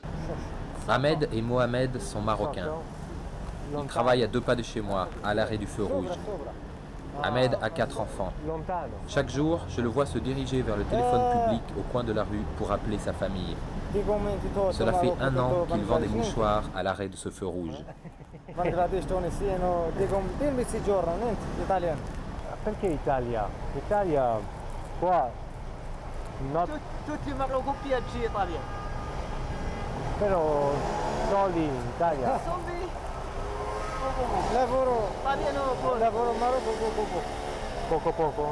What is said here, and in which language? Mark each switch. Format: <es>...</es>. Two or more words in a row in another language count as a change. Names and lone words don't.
<fr>Ahmed et Mohamed sont marocains. Ils travaillent à 2 pas de chez moi, à l'arrêt du feu rouge. Ahmed a 4 enfants. Chaque jour, je le vois se diriger vers le téléphone public au coin de la rue pour appeler sa famille. Cela fait 1 an qu'il vend des mouchoirs à l'arrêt de ce feu rouge.</fr> <it>Perché Italia? Italia qua tutti marocoppiaggi italiani. Però soli in Italia. Lavoro Marocco poco.</it>